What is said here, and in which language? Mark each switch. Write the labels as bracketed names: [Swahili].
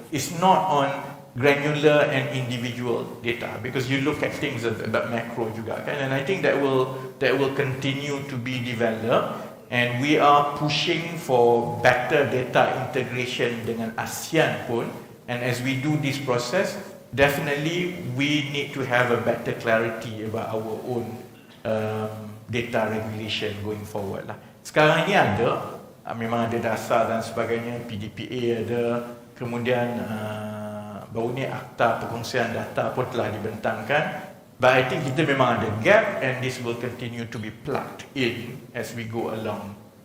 [English] It's not on granular and individual data, because you look at things about macro [Malay] juga kan, [English] and I think that will continue to be developed, and we are pushing for better data integration dengan ASEAN pun, and as we do this process, definitely we need to have a better clarity about our own data regulation going forward lah. [Malay] Sekarang ini ada, memang ada dasar dan sebagainya, PDPA ada, kemudian baru ni akta perkongsian data pun telah dibentangkan. [English] But I think [Malay] kita memang ada gap, [English] and this will continue to be plugged in as we go along.